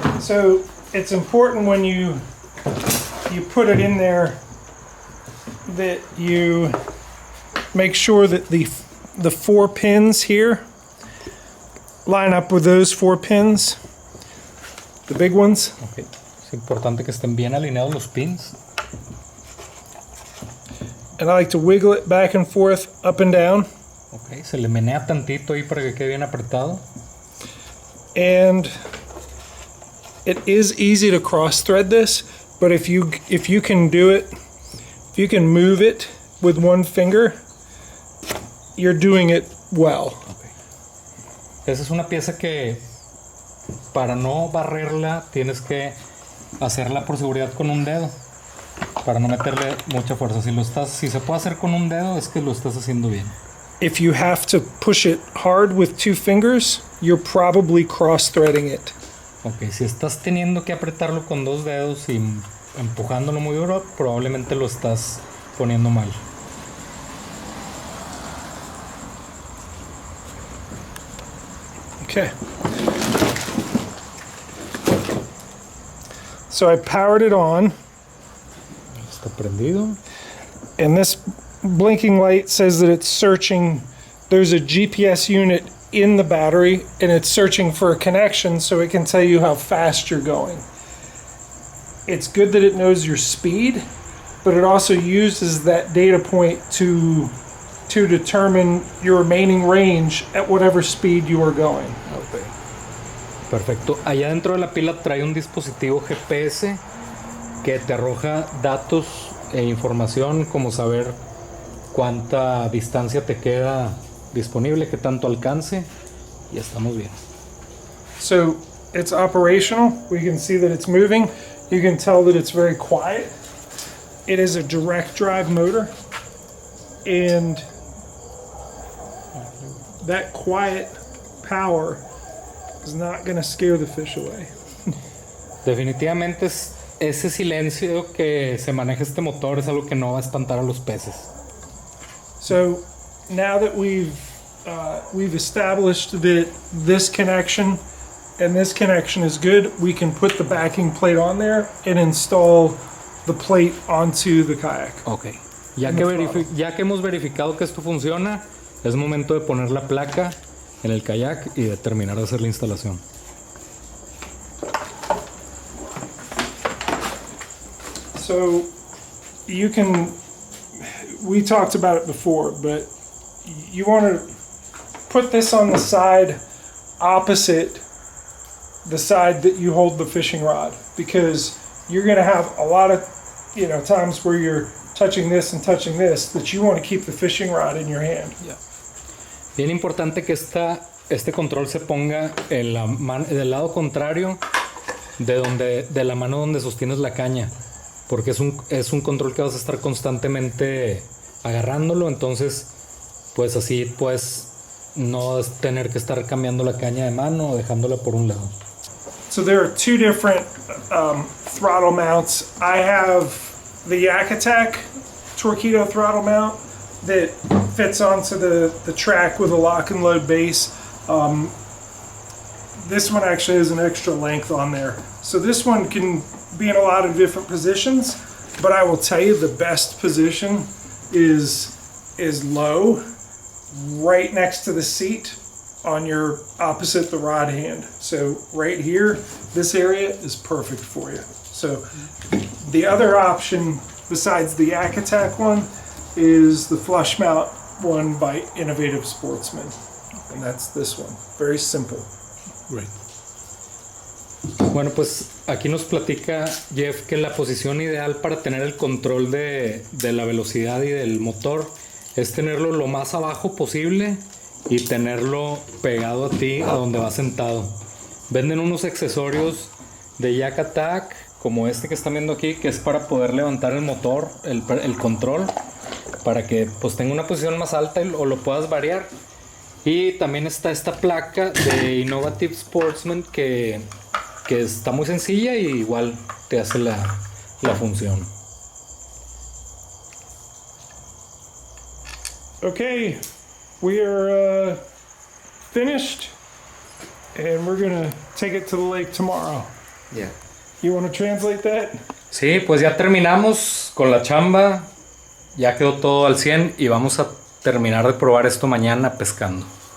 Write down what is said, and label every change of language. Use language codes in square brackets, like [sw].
[en] So it's important when you put it in there that you make sure that the 4 pins here line up with those 4 pins, the big ones. Okay. [es] Es importante que estén bien alineados los pins. [en] And I like to wiggle it back and forth, up and down. [es] Okay, se le menea tantito ahí para que quede bien apretado. [en] And it is easy to cross thread this, but if you can do it, if you can move it with one finger, you're doing it well. Okay. [es] Esa es una pieza que para no barrerla tienes que hacerla por seguridad con un dedo, para no meterle mucha fuerza. Si se puede hacer con un dedo, es que lo estás haciendo bien. [en] If you have to push it hard with 2 fingers, you're probably cross-threading it. [es] Ok, si estás teniendo que apretarlo con 2 dedos y empujándolo muy duro, probablemente lo estás poniendo mal. [en] Okay. So I powered it on. [es] Está prendido. [en] And this blinking light says that it's searching. There's a GPS unit in the battery and it's searching for a connection so it can tell you how fast you're going. It's good that it knows your speed, but it also uses that data point to determine your remaining range at whatever speed you are going. [es] Okay. Perfecto. Allá dentro de la pila trae un dispositivo GPS que te arroja datos e información como saber cuánta distancia te queda disponible, qué tanto alcance, y estamos bien. [en] So it's operational. We can see that it's moving. You can tell that it's very quiet. It is a direct drive motor, and that quiet power is not going to scare the fish away. Definitivamente ese silencio que se maneja este motor es algo que no va a espantar a los peces. So now that we've established that this connection and this connection is good, we can put the backing plate on there and install the plate onto the kayak. Ok. [es] Ya que hemos verificado que esto funciona, es momento de poner la placa en el kayak y de terminar de hacer la instalación. [en] So we talked about it before, but you want to put this on the side opposite the side that you hold the fishing rod, because you're going to have a lot of times where you're touching this and touching this, that you want to keep the fishing rod in your hand. Yeah. [es] Bien importante que este control se ponga en del lado contrario de la mano donde sostienes la caña, porque es un control que vas a estar constantemente agarrándolo, entonces pues así pues no tener que estar cambiando la caña de mano o dejándola por un lado. [en] So there are two different throttle mounts. I have the Yak Attack Torqeedo throttle mount that fits onto the track with a lock and load base. This one actually has an extra length on there. So this one can be in a lot of different positions, but I will tell you the best position is low, right next to the seat on your opposite the rod hand. So right here, this area is perfect for you. So the other option besides the Yak Attack one is the flush mount one by Innovative Sportsman, and that's this one. Very simple. Great. [es] Bueno, pues aquí nos platica Jeff que la posición ideal para tener el control de la velocidad y del motor es tenerlo lo más abajo posible y tenerlo pegado a ti, a donde vas sentado. Venden unos accesorios de Yak Attack como este que están viendo aquí, que es para poder levantar el motor, el control, para que pues tenga una posición más alta o lo puedas variar. Y también está esta placa de Innovative Sportsman que está muy sencilla y igual te hace la función. [en] Okay, we are finished, and we're gonna take it to the lake tomorrow. Yeah. You want to translate that? [es] Sí, pues ya terminamos con la chamba, ya quedó todo al 100 y vamos a terminar de probar esto mañana pescando.